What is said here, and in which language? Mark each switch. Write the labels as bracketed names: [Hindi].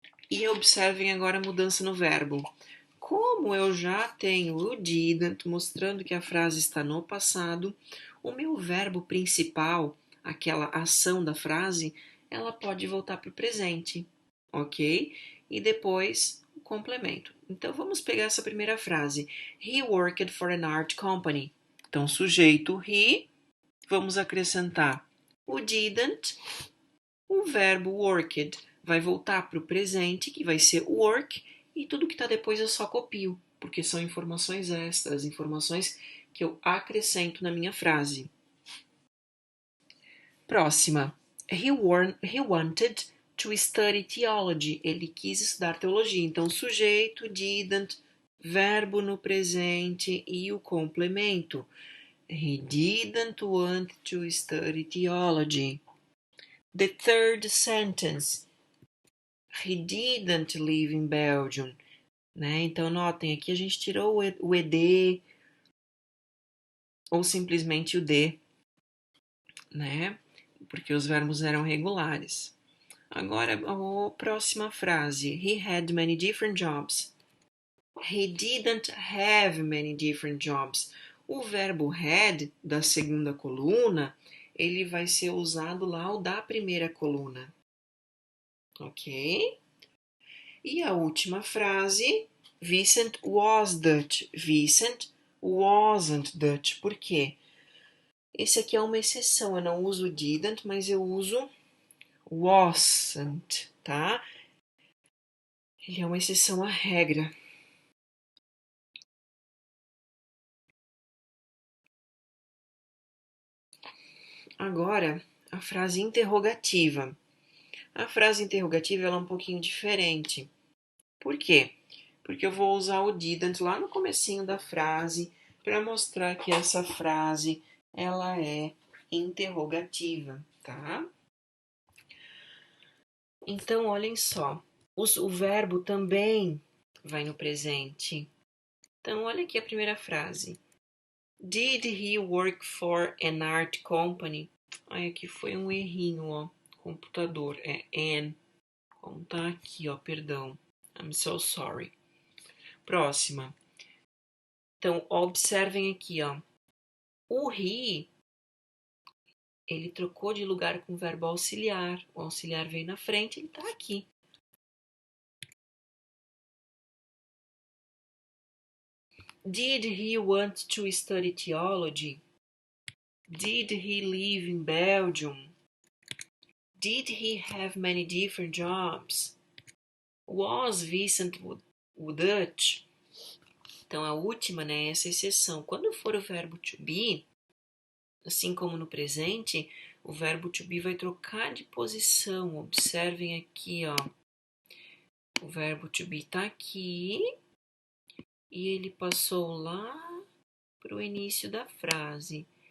[Portuguese] E observem agora a mudança no verbo. Como eu já tenho o didn't mostrando que a frase está no passado, o meu verbo principal, aquela ação da frase, ela pode voltar para o presente, ok? E depois o complemento. Então vamos pegar essa primeira frase. [English] He worked for an art company. [Portuguese] Então, sujeito he, vamos acrescentar o didn't, o verbo worked vai voltar para o presente, que vai ser work, e tudo que está depois eu só copio, porque são informações extras, informações que eu acrescento na minha frase. Próxima. [English] He wanted to study theology. [Portuguese] Ele quis estudar teologia. Então, sujeito, didn't, verbo no presente e o complemento. [English] He didn't want to study theology. The third sentence. He didn't live in Belgium. [Portuguese] Né? Então, notem, aqui a gente tirou o ed ou simplesmente o d, né? Porque os verbos eram regulares. Agora, a próxima frase. [English] He had many different jobs. He didn't have many different jobs. [Portuguese] O verbo had, da segunda coluna, ele vai ser usado lá o da primeira coluna. Ok? E a última frase, [English] Vincent was Dutch. Vincent wasn't Dutch. [Portuguese] Por quê? Esse aqui é uma exceção. Eu não uso didn't, mas eu uso wasn't, tá? Ele é uma exceção à regra. Agora, a frase interrogativa. A frase interrogativa ela é um pouquinho diferente. Por quê? Porque eu vou usar o didn't lá no comecinho da frase para mostrar que essa frase ela é interrogativa, tá? Então, olhem só, o verbo também vai no presente. Então, olha aqui a primeira frase. [English] Did he work for an art company? [Portuguese] Ai, aqui foi um errinho, ó. Computador, é an. Como tá aqui, ó, perdão. [English] I'm so sorry. [Portuguese] Próxima. Então, observem aqui, ó. O he, ele trocou de lugar com o verbo auxiliar. O auxiliar veio na frente, ele tá aqui. [English] Did he want to study theology? Did he live in Belgium? Did he have many different jobs? Was Vincent Dutch? [Portuguese] Então, a última, né, essa exceção. Quando for o verbo to be, assim como no presente, o verbo to be vai trocar de posição. Observem aqui, ó. O verbo to be tá aqui e ele passou lá para o início da frase.